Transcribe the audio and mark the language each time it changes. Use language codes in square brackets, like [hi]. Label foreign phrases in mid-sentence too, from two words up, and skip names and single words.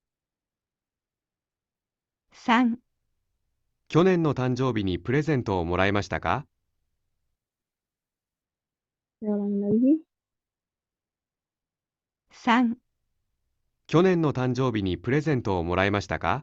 [ja] 3、去年の誕生日にプレゼントをもらいましたか？ [id] Saya ulangi lagi. [ja] 3、去年の誕生日にプレゼントをもらいましたか？